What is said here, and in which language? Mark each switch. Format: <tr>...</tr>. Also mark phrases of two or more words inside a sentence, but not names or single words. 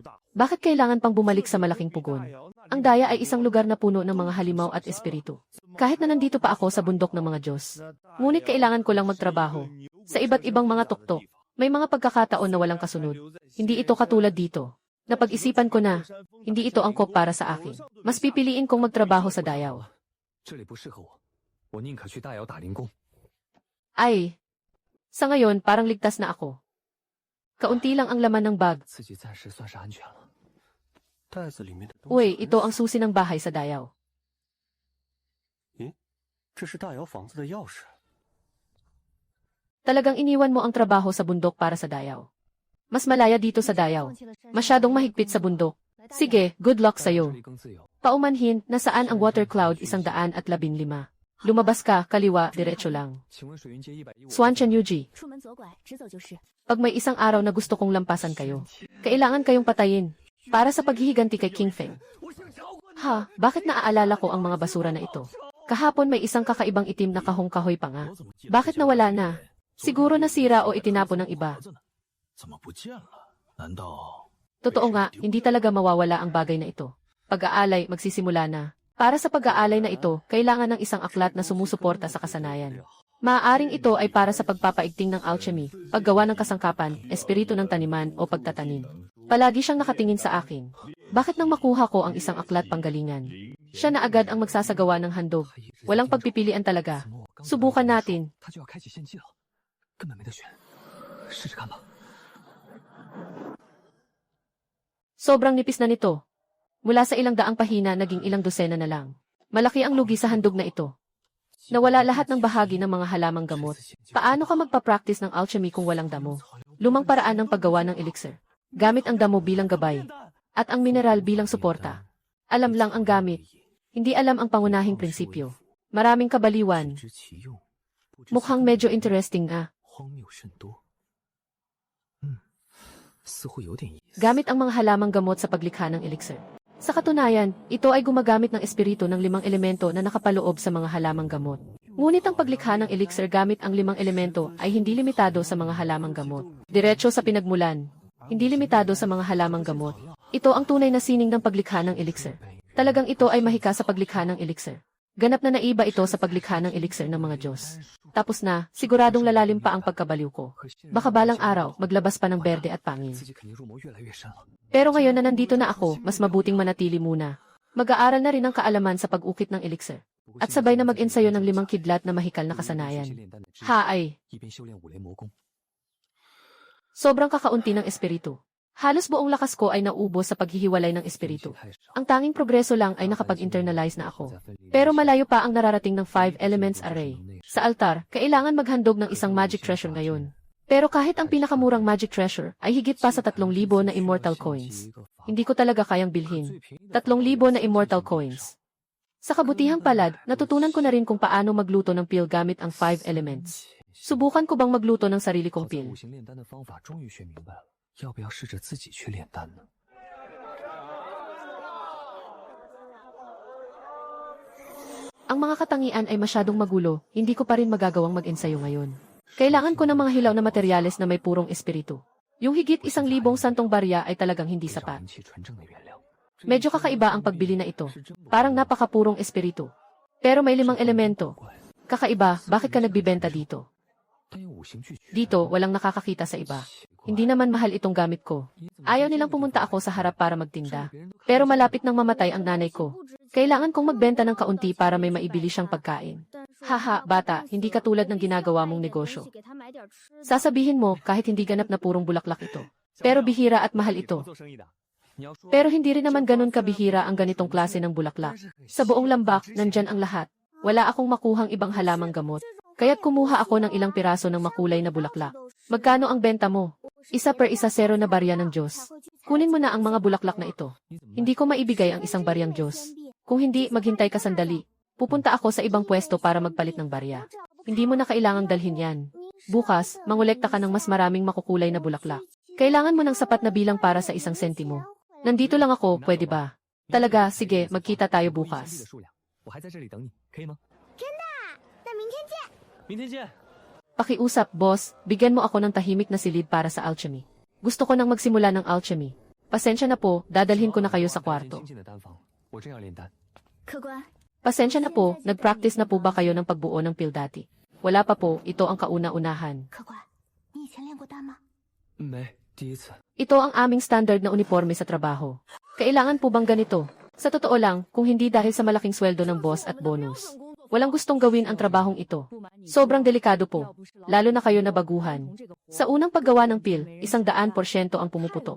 <tl>Bakit kailangan pang bumalik sa malaking pugon? Ang Daya ay isang lugar na puno ng mga halimaw at espiritu. Kahit na nandito pa ako sa bundok ng mga Diyos. Ngunit kailangan ko lang magtrabaho. Sa iba't ibang mga tuktok, may mga pagkakataon na walang kasunod. Hindi ito katulad dito. Napag-isipan ko na, hindi ito angkop para sa akin. Mas pipiliin kong magtrabaho sa Dayao.</tl> <zh>这里不适合我，我宁可去大窑打零工。</zh> <tl>Ay, sa ngayon parang ligtas na ako. Kaunti lang ang laman ng bag.</tl> <zh>自己暂时算是安全了。袋子里面的东西。</zh> <tl>Uy, ito ang susi ng bahay sa Dayao.</tl> <zh>这是大窑房子的钥匙。</zh> <tl>Talagang iniwan mo ang trabaho sa bundok para sa Dayao. Mas malaya dito sa Dayao. Masyadong mahigpit sa bundok. Sige,</tl> <en>good luck</en> <zh>这</zh> <tl>sa'yo.</tl> <zh>里更自由。</zh> <tl>Paumanhin, nasaan ang</tl> <en>water cloud</en> <tl>115. Lumabas ka, kaliwa, diretso lang.</tl> <zh>请问水云街115。</zh> <tl>Swanchan Yuji,</tl> <zh>出门左拐，直走就是。</zh> <tl>pag may isang araw na gusto kong lampasan kayo, kailangan kayong patayin. Para sa paghihiganti kay King Feng. Ha, bakit naaalala ko ang mga basura na ito? Kahapon may isang kakaibang itim na kahong kahoy pa nga. Bakit nawala na? Siguro nasira o itinapon ng iba.</tl> <zh>怎么不见了？难道</zh> <tl>Totoo nga, hindi talaga mawawala ang bagay na ito. Pag-aalay, magsisimula na. Para sa pag-aalay na ito, kailangan ng isang aklat na sumusuporta sa kasanayan. Maaaring ito ay para sa pagpapaigting ng alchemy, paggawa ng kasangkapan, espiritu ng taniman o pagtatanim. Palagi siyang nakatingin sa akin. Bakit nang makuha ko ang isang aklat panggalingan? Siya na agad ang magsasagawa ng handog. Walang pagpipilian talaga. Subukan natin.</tl> <zh>他就要开启献祭了，根本没得选，试试看吧。</zh> <tl>Sobrang nipis na nito. Mula sa ilang daang pahina naging ilang dosena na lang. Malaki ang lugi sa handog na ito. Nawala lahat ng bahagi ng mga halamang gamot. Paano ka magpa-practice ng alchemy kung walang damo? Lumang paraan ng paggawa ng elixir. Gamit ang damo bilang gabay. At ang mineral bilang suporta. Alam lang ang gamit. Hindi alam ang pangunahing prinsipyo. Maraming kabaliwan.</tl> <zh>知其用，不知</zh> <tl>Mukhang medyo interesting ah.</tl> <zh>荒谬甚多。似乎有点意思。</zh> <tl>Gamit ang mga halamang gamot sa paglikha ng elixir. Sa katunayan, ito ay gumagamit ng espiritu ng 5 elemento na nakapaloob sa mga halamang gamot. Ngunit ang paglikha ng elixir gamit ang 5 elemento ay hindi limitado sa mga halamang gamot. Diretso sa pinagmulan. Hindi limitado sa mga halamang gamot. Ito ang tunay na sining ng paglikha ng elixir. Talagang ito ay mahika sa paglikha ng elixir. Ganap na naiba ito sa paglikha ng elixir ng mga Diyos. Tapos na, siguradong lalalim pa ang pagkabaliw ko. Baka balang araw, maglabas pa ng berde at pangil.</tl> <zh>自己肯定入谋越来越深了。</zh> <tl>Pero ngayon na nandito na ako, mas mabuting manatili muna. Mag-aaral na rin ng kaalaman sa pag-ukit ng elixir. At sabay na mag-ensayo ng 5 kidlat na mahikal na kasanayan. Ha ay,</tl> <zh>一边修炼五雷魔功，</zh> <tl>sobrang kakaunti ng espiritu. Halos buong lakas ko ay naubos sa paghihiwalay ng espiritu.</tl> <zh>太少。</zh> <tl>Ang tanging progreso lang ay nakapag-internalize na ako. Pero malayo pa ang nararating ng</tl> <en>5 elements array.</en> <tl>Sa altar, kailangan maghandog ng isang</tl> <en>magic treasure</en> <tl>ngayon. Pero kahit ang pinakamurang</tl> <en>magic treasure</en> <tl>ay higit pa sa 3,000 na</tl> <en>immortal coins.</en> <tl>Hindi ko talaga kayang bilhin. 3,000 na</tl> <en>immortal coins.</en> <tl>Sa kabutihang palad, natutunan ko na rin kung paano magluto ng pill gamit ang</tl> <en>5 elements.</en> <tl>Subukan ko bang magluto ng sarili</tl> <zh>好</zh> <tl>kong</tl> <zh>在</zh> <tl>pill?</tl> <zh>五行炼丹的方法终于学明白了，要不要试着自己去炼丹呢？</zh> <tl>Ang mga katangian ay masyadong magulo, hindi ko pa rin magagawang mag-ensayo ngayon. Kailangan ko ng mga hilaw na materyales na may purong espiritu. Yung higit 1,000 santong barya ay talagang hindi</tl> <zh>非常</zh> <tl>sapat.</tl> <zh>人气纯正的原料。</zh> <tl>Medyo kakaiba ang pagbili na ito. Parang napakapurong espiritu. Pero may 5 elemento. Kakaiba, bakit ka nagbibenta dito?</tl> <zh>但有五行俱全。</zh> <tl>Dito, walang nakakakita sa iba. Hindi naman mahal itong gamit ko. Ayaw nilang pumunta ako sa harap para magtinda. Pero malapit nang mamatay ang nanay ko. Kailangan kong magbenta ng kaunti para may maibili siyang pagkain. Haha, bata, hindi katulad ng ginagawa mong negosyo. Sasabihin mo, kahit hindi ganap na purong bulaklak ito. Pero bihira at mahal ito.</tl> <zh>做生意的，你要说</zh> <tl>Pero hindi rin naman ganun kabihira ang ganitong klase ng bulaklak. Sa buong lambak, nandyan ang lahat. Wala akong makuhang ibang halamang gamot. Kaya't kumuha ako ng ilang piraso ng makulay na bulaklak. Magkano ang benta mo? Isa per isa 0 na barya ng Diyos. Kunin mo na ang mga bulaklak na ito. Hindi ko maibigay ang isang baryang Diyos. Kung hindi, maghintay ka sandali. Pupunta ako sa ibang pwesto para magpalit ng barya. Hindi mo na kailangang dalhin yan. Bukas, mangolekta ka ng mas maraming makukulay na bulaklak. Kailangan mo ng sapat na bilang para sa 1 sentimo. Nandito lang ako, pwede ba? Talaga, sige, magkita tayo</tl> <zh>我一</zh> <tl>bukas.</tl> <zh>的数量，我还在这里等你，可以吗？那明天见。明天见。</zh> <tl>Pakiusap, boss, bigyan mo ako ng tahimik na silid para sa alchemy. Gusto ko nang magsimula ng alchemy. Pasensya na po, dadalhin ko na kayo sa</tl> <zh>我</zh> <tl>kwarto.</tl> <zh>精进的丹房，我正要炼丹。客官，</zh> <tl>Pasensya na po, nag-practice na po ba kayo ng pagbuo ng pill dati? Wala pa po, ito ang kauna-unahan.</tl> <zh>客官，你以前练过丹吗？没，第一次。</zh> <tl>Ito ang aming standard na uniforme sa trabaho. Kailangan po bang ganito? Sa totoo lang, kung hindi dahil sa malaking sweldo ng boss at bonus. Walang gustong gawin ang trabahong ito. Sobrang delikado po, lalo na kayo na baguhan. Sa unang paggawa ng pill, 100% ang pumuputok.</tl>